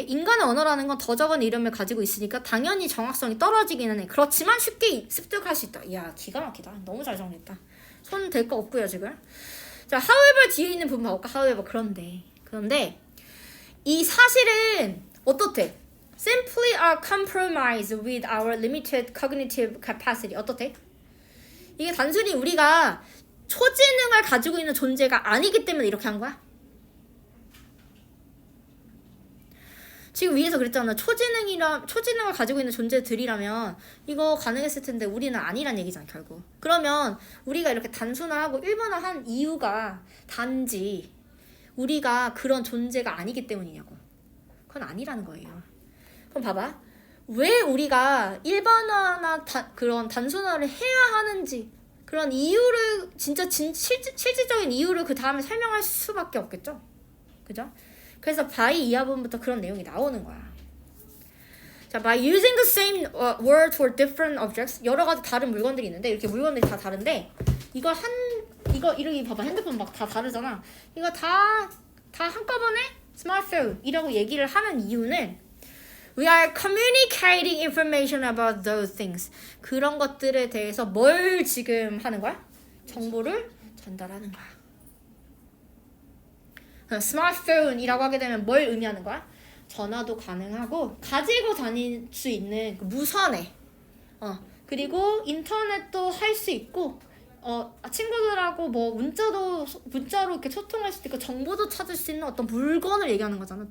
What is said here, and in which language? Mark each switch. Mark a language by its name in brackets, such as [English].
[Korean] 인간의 언어라는 건 더 적은 이름을 가지고 있으니까 당연히 정확성이 떨어지기는 해. 그렇지만 쉽게 습득할 수 있다. 이야, 기가 막히다. 너무 잘 정리했다. 손 댈 거 없고요, 지금. 자, however 뒤에 있는 부분 봐볼까? however 그런데 이 사실은 어떻대? [English] Simply are compromised with our limited cognitive capacity. [Korean] 어떻대? 이게 단순히 우리가 초지능을 가지고 있는 존재가 아니기 때문에 이렇게 한 거야? 지금 위에서 그랬잖아. 초지능을 가지고 있는 존재들이라면 이거 가능했을 텐데 우리는 아니란 얘기잖아, 결국. 그러면 우리가 이렇게 단순화하고 일반화한 이유가 단지 우리가 그런 존재가 아니기 때문이냐고. 그건 아니라는 거예요. 그럼 봐봐. 왜 우리가 일반화나 그런 단순화를 해야 하는지 그런 이유를 진짜 실질적인 이유를 그 다음에 설명할 수밖에 없겠죠. 그죠? 그래서 by 이하 부분부터 그런 내용이 나오는 거야. 자, [English] by using the same word for different objects, [Korean] 여러 가지 다른 물건들이 있는데 이렇게 물건들이 다 다른데 이거 이렇게 봐봐. 핸드폰 막 다 다르잖아. 이거 다 한꺼번에 smartphone이라고 얘기를 하는 이유는 [English] we are communicating information about those things. [Korean] 그런 것들에 대해서 뭘 지금 하는 거야? 정보를 전달하는 거야. 스마트폰이라고 하게 되면 뭘 의미하는 거야? 전화도 가능하고 가지고 다닐 수 있는 그 무선에 그리고 인터넷도 할 수 있고 친구들하고 뭐 문자로 이렇게 소통할 수도 있고 정보도 찾을 수 있는 어떤 물건을 얘기하는 거잖아.